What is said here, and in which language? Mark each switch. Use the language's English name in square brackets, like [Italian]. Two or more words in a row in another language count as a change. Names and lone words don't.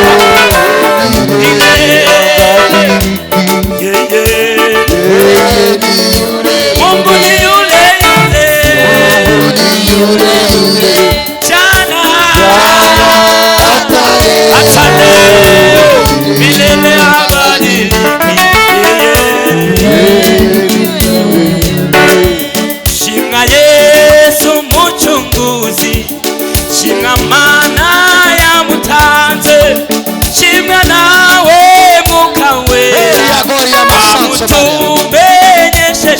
[Swahili] Mungu ni yule yule jana hata leo, milele habadiliki. [Rundi] Shimwa Yesu muchunguzi, shimwa mana yamutanze, shimwa nawe mukawera amutumenyesheje.